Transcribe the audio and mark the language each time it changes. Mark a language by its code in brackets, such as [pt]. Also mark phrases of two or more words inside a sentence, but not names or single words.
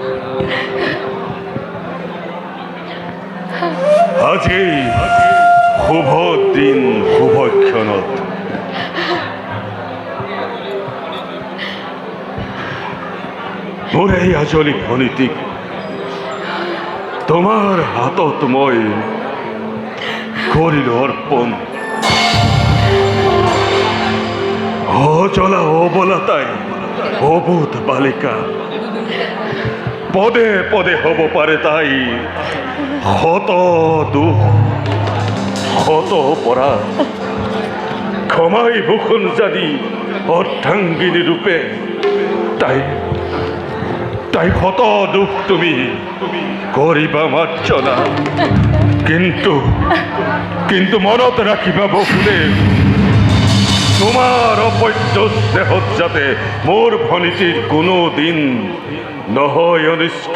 [as] আজি শুভ দিন শুভক্ষণত মোৰ এই আজলি ভনীতিক তোমাৰ হাতত মই কৰিলো অৰ্পণ অজলা অবলা তাই অবোধ বালিকা পদে পদে হ'ব পাৰে তাই শত দুখ শত অপৰাধ ক্ষমাই ভূষণ জানি অৰ্ধাংগিনী ৰূপে তাই তাই শত দুখ তুমি কৰিবা মাৰ্জনা কিন্তু কিন্তু মনত ৰাখিবা বসুদেৱ তোমাৰ অপত্য স্নেহত যাতে মোৰ ভনীতিৰ কোনো দিন নহয় অনিষ্ট